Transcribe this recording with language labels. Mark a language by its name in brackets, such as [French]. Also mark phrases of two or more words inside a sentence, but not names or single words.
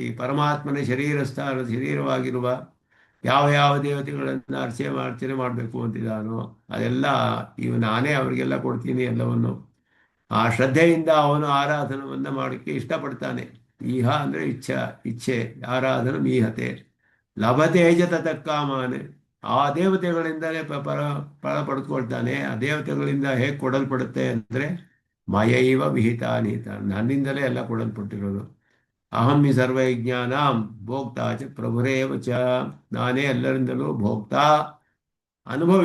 [Kannada] ಪರಮಾತ್ಮನ ಶರೀರವಾಗಿರುವ ಯಾವ ದೇವತೆಗಳನ್ನು ಅರ್ಚನೆ ಮಾಡಬೇಕು ಅಂತಿದ್ದಾನೋ ಅದೆಲ್ಲ ನಾನೇ ಅವರಿಗೆಲ್ಲ ಕೊಡ್ತೀನಿ ಎಲ್ಲವನ್ನು. ಆ ಶ್ರದ್ಧೆಯಿಂದ ಅವನು ಆರಾಧನವನ್ನು ಮಾಡೋಕ್ಕೆ ಇಷ್ಟಪಡ್ತಾನೆ. [Sanskrit] ಈಹ [Kannada] ಅಂದರೆ ಇಚ್ಛೆ [Sanskrit] ಆರಾಧನ ಮೀಹತೆ ಲಭತೆ ತತಃ ಕಾಮಾನ್. [Kannada] ಆ ದೇವತೆಗಳಿಂದಲೇ ಫಲ ಪಡೆದುಕೊಳ್ತಾನೆ. ಆ ದೇವತೆಗಳಿಂದ ಹೇಗೆ ಕೊಡಲ್ಪಡುತ್ತೆ ಅಂದರೆ [Sanskrit] ಮಯೈವ ವಿಹಿತಾನಿಹಿತ, [Kannada] ನನ್ನಿಂದಲೇ ಎಲ್ಲ ಕೊಡಲ್ಪಟ್ಟಿರೋದು. [Sanskrit] ಅಹಂ ಹಿ ಸರ್ವಯಜ್ಞಾನಾಂ ಭೋಕ್ತಾ ಚ ಪ್ರಭುರೇವ ಚ. [Kannada] ನಾನೇ ಎಲ್ಲರಿಂದಲೂ ಭೋಕ್ತಾ, ಅನುಭವಿಸುವವನು.